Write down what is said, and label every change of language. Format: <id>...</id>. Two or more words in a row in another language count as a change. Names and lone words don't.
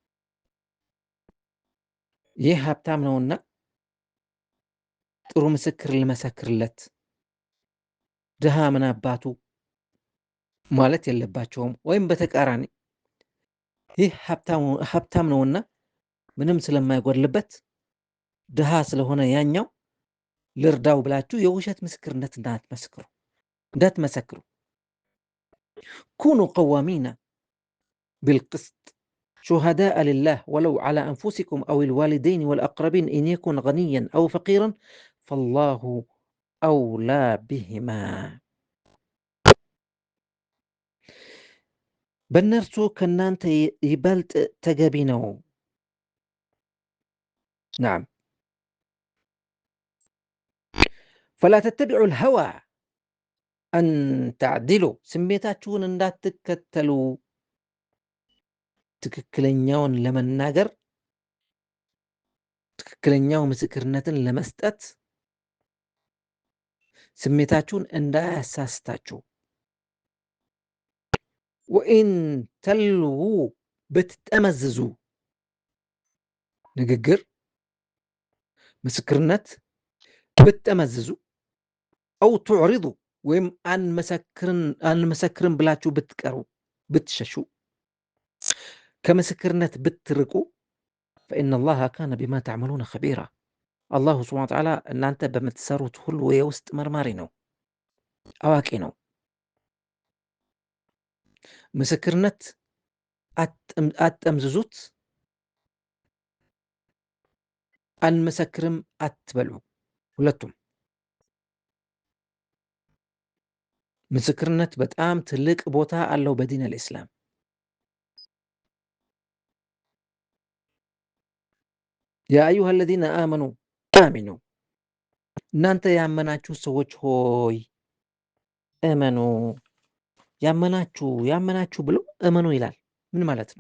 <am>ይህ ሀብታም ነውና ጥሩ ምስክር ልመሰክርለት፣ ድሃ ምን አባቱ ማለት የለባቸውም። ወይም በተቃራኒ ይህ ሀብታም ነውና ምንም ስለማይጎድልበት ድሃ ስለሆነ ያኛው ልርዳው ብላችሁ የውሸት ምስክርነት እንዳትመሰክሩ።</am> <ar>كونوا قوامين بالقسط شهداء لله ولو على أنفسكم أو الوالدين والأقربين إن يكن غنيا أو فقيرا فالله أولى بهما</ar> <am>በእነርሱ ከእናንተ ይበልጥ ተገቢ ነው።</am> <ar>نعم فلا تتبعوا الهوى أن تعدلوا</ar> <am>ስሜታችሁን እንዳትከተሉ ትክክለኛውን ለመናገር ትክክለኛው ምስክርነትን ለመስጠት ስሜታችሁን እንዳያሳስታችሁ።</am> <ar>وإن تلووا</ar> <am>ብትጠመዝዙ ንግግር ምስክርነት ብትጠመዝዙ</am> <ar>أو تعرضوا</ar> <am>ወይም አንመሰክርን ብላችሁ ብትቀሩ ብትሸሹ ከምስክርነት ብትርቁ</am> <ar>فإن الله كان بما تعملون خبيرا الله سبحانه وتعالى</ar> <am>እናንተ በምትሰሩት ሁሉ የውስጥ መርማሪ ነው፣ አዋቂ ነው። ምስክርነት አትጠምዝዙት፣ አንመሰክርም አትበሉ። ሁለቱም ምስክርነት በጣም ትልቅ ቦታ አለው</am> <ar>بدين الإسلام። يا أيها الذين آمنوا آمنوا</ar> <am>እናንተ ያመናችሁ ሰዎች ሆይ እመኑ። ያመናችሁ ብሎ እመኑ ይላል። ምን ማለት ነው?</am>